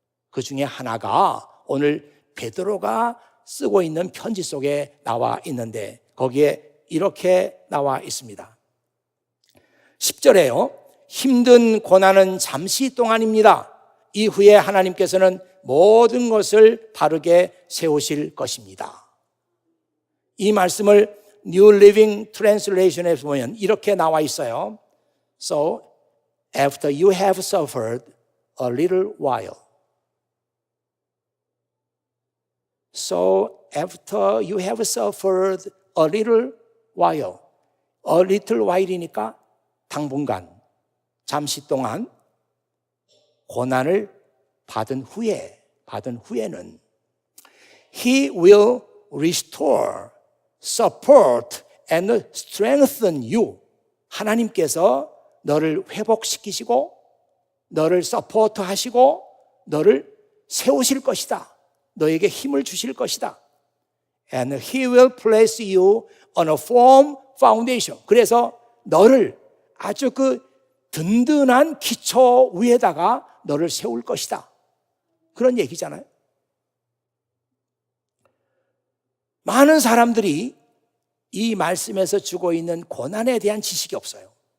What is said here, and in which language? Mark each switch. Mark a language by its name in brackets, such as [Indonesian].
[Korean] 그 중에 하나가 오늘 베드로가 쓰고 있는 편지 속에 나와 있는데 거기에 이렇게 나와 있습니다. 10절에요. 힘든 고난은 잠시 동안입니다. 이후에 하나님께서는 모든 것을 바르게 세우실 것입니다. 이 말씀을 New Living Translation에 보면 이렇게 나와 있어요. [English] So, after you have suffered a little while. So, after you have suffered a little while. A little while이니까 [Korean] 당분간, 잠시 동안 고난을 받은 후에는 [English] He will restore, support and strengthen you. [Korean] 하나님께서 너를 회복시키시고 너를 서포트하시고 너를 세우실 것이다. 너에게 힘을 주실 것이다. [English] And He will place you on a firm foundation. [Korean] 그래서 너를 아주 그 든든한 기초 위에다가 너를 세울 것이다. 그런 얘기잖아요. 많은 사람들이 이 말씀에서 주고 있는 고난에 대한 지식이 없어요.